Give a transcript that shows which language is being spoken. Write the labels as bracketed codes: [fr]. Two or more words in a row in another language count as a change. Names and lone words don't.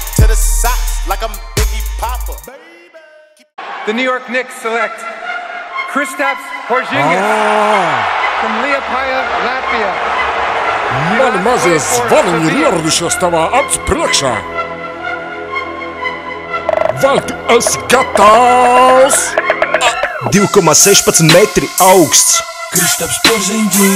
[en] the socks like I'm Biggie Popper. The New York Knicks select Kristaps Porzingis from Liepāja, Latvia. [lv] Man mazie zvaniņi ir ieradušies tavā acu priekšā. Vai tu esi gatavs? 2,16 metri augsts. Kristaps Porzingis.